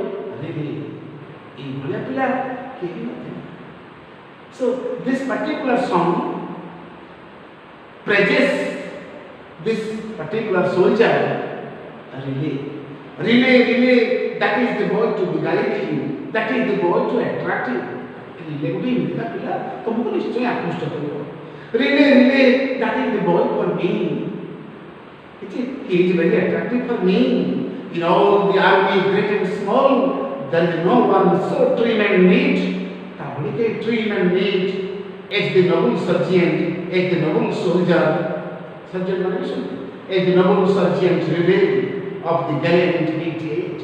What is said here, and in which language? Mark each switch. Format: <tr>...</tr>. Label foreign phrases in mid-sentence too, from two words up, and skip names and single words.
<en>Really, so this particular song praises this particular soldier, Relay. Relay, that is the boy to beguile you, that is the boy to attract you.</en> <or>Relay ଗୋଟେ ଏମିତିକା ପିଲା ତମକୁ ନିଶ୍ଚୟ ଆକୃଷ୍ଟ କରିବ.</or> <en>Relay, that is the boy for me. He is very attractive for me. In all the army, great and small, there is no one so trim and neat. Trim and neat, as the noble sergeant, as the noble soldier, as the noble sergeant Relay of the gallant 88.</en>